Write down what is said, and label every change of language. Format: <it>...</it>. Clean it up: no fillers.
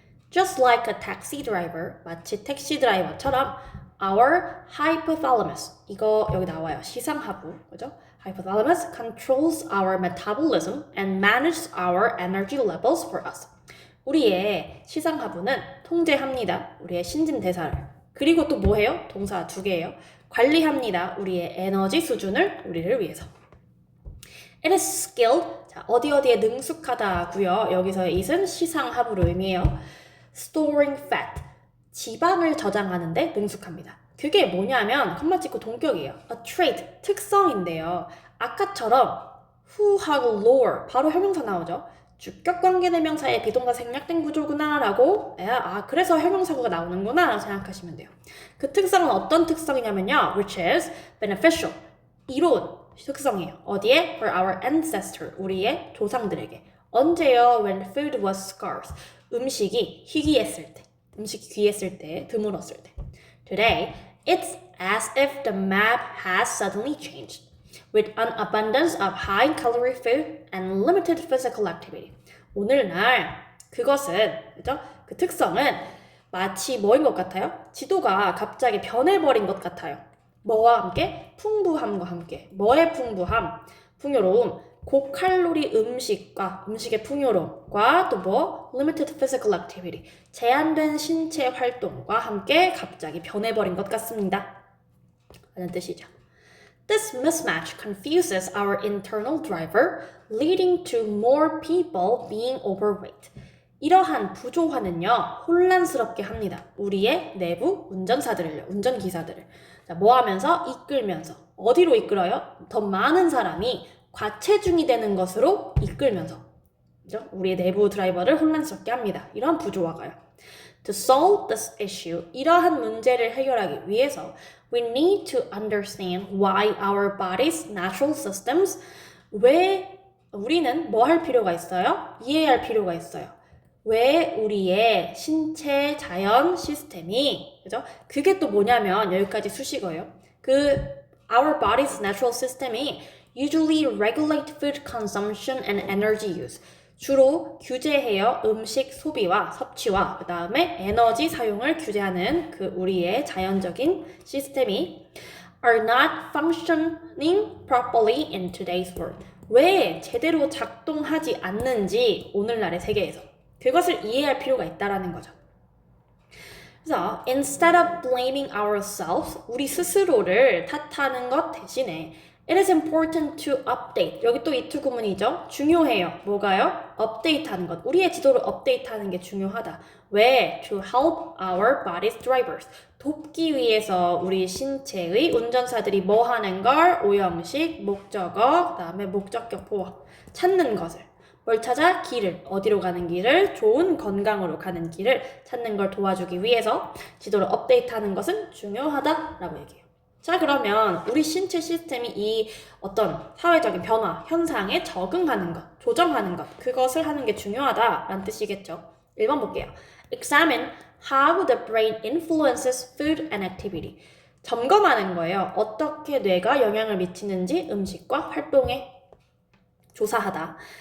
<en>Just like a taxi driver,</en> <ko>마치 택시 드라이버처럼</ko> <en>our hypothalamus,</en> <ko>이거 여기 나와요. 시상하부, 그죠?</ko> <en>Hypothalamus controls our metabolism and manages our energy levels for us.</en> <ko>우리의 시상하부는 통제합니다. 우리의 신진대사를. 그리고 또 뭐해요? 동사 2개예요. 관리합니다. 우리의 에너지 수준을 우리를 위해서.</ko> <en>It is skilled.</en> <ko>자, 어디에 능숙하다고요. 여기서의 it은 시상하부로 의미해요.</ko> <en>Storing fat.</en> <ko>지방을 저장하는데 능숙합니다. 그게 뭐냐면 컴마 찍고 동격이에요.</ko> <en>A trait.</en> <ko>특성인데요. 아까처럼 who하고 lower. 바로 형용사 나오죠. 주격 관계대명사의 비동사 생략된 구조구나 라고 그래서 형용사구가 나오는구나 라고 생각하시면 돼요. 그 특성은 어떤 특성이냐면요.</ko> <en>which is beneficial.</en> <ko>이로운 특성이에요. 어디에?</ko> <en>for our ancestor.</en> <ko>우리의 조상들에게. 언제요?</ko> <en>when food was scarce.</en> <ko>음식이 희귀했을 때. 음식이 귀했을 때, 드물었을 때.</ko> <en>Today, it's as if the map has suddenly changed. With an abundance of high-calorie food and limited physical activity.</en> <ko>오늘날 그것은, 그죠? 그 특성은 마치 뭐인 것 같아요? 지도가 갑자기 변해버린 것 같아요. 뭐와 함께? 풍부함과 함께. 뭐의 풍부함? 풍요로움. 고칼로리 음식과 음식의 풍요로움과 또 뭐?</ko> <en>Limited physical activity.</en> <ko>제한된 신체 활동과 함께 갑자기 변해버린 것 같습니다. 라는 뜻이죠.</ko> <en>This mismatch confuses our internal driver, leading to more people being overweight.</en> <ko>이러한 부조화는요, 혼란스럽게 합니다. 우리의 내부 운전사들을요, 운전기사들을. 자, 뭐 하면서? 이끌면서. 어디로 이끌어요? 더 많은 사람이 과체중이 되는 것으로 이끌면서. 그죠? 우리의 내부 드라이버를 혼란스럽게 합니다. 이러한 부조화가요.</ko> <en>To solve this issue,</en> <ko>이러한 문제를 해결하기 위해서</ko> <en>we need to understand why our body's natural systems,</en> <ko>왜 우리는 뭐 할 필요가 있어요? 이해할 필요가 있어요. 왜 우리의 신체 자연 시스템이, 그죠? 그게 또 뭐냐면 여기까지 수식어예요.</ko> <en>our body's natural system이 usually regulate food consumption and energy use.</en> <ko>주로 규제해요. 음식 소비와 섭취와 그 다음에 에너지 사용을 규제하는 그 우리의 자연적인 시스템이</ko> <en>are not functioning properly in today's world.</en> <ko>왜 제대로 작동하지 않는지 오늘날의 세계에서 그것을 이해할 필요가 있다라는 거죠.</ko> <en>그래서 instead of blaming ourselves,</en> <ko>우리 스스로를 탓하는 것 대신에</ko> <en>It is important to update.</en> <ko>여기 또 이투 구문이죠. 중요해요. 뭐가요? 업데이트하는 것. 우리의 지도를 업데이트하는 게 중요하다. 왜?</ko> <en>To help our body's drivers.</en> <ko>돕기 위해서 우리 신체의 운전사들이 뭐 하는 걸? 오형식, 목적어, 그 다음에 목적격 보어. 찾는 것을. 뭘 찾아? 길을. 어디로 가는 길을? 좋은 건강으로 가는 길을 찾는 걸 도와주기 위해서 지도를 업데이트하는 것은 중요하다라고 얘기해요. 자, 그러면 우리 신체 시스템이 이 어떤 사회적인 변화, 현상에 적응하는 것, 조정하는 것, 그것을 하는 게 중요하다라는 뜻이겠죠. 1번 볼게요.</ko> <en>Examine how the brain influences food and activity.</en> <ko>점검하는 거예요. 어떻게 뇌가 영향을 미치는지 음식과 활동에 조사하다.</ko>